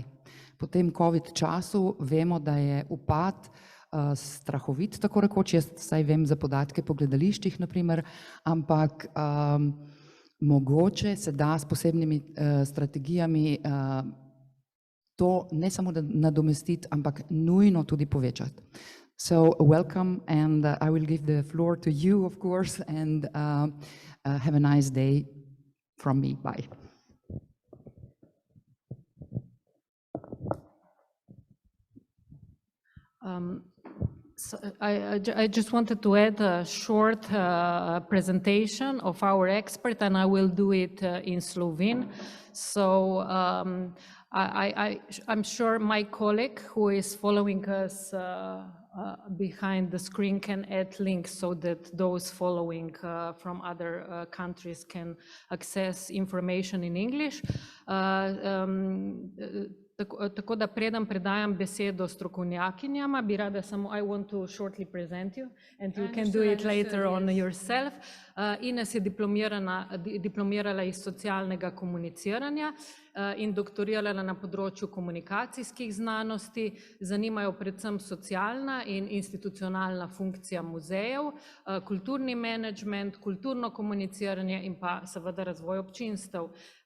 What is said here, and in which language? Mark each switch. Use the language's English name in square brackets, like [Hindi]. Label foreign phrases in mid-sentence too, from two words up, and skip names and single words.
[Slovenian] Po tem COVID času vemo, da je upad strahovit, tako rekoč, jaz saj vem za podatke po gledališčih, naprimer, ampak mogoče se da s posebnimi strategijami to ne samo da nadomestiti, ampak nujno tudi povečati. [English] So welcome and I will give the floor to you, of course, and have a nice day from me. Bye. So I just wanted to add a short presentation of our expert, and I will do it in Slovene. So I'm sure my colleague who is following us behind the screen can add links so that those following from other countries can access information in English. [Slovenian] Tako da predam predajam besedo strokovnjakinjama, bi rada samo, [English] I want to shortly present you and you can do it later on yourself. [Slovenian] Inês je diplomirala iz socialnega komuniciranja in doktorirala na področju komunikacijskih znanosti. Zanimajo predvsem socialna in institucionalna funkcija muzejev, kulturni menedžment, kulturno komuniciranje in pa seveda razvoj občinstev.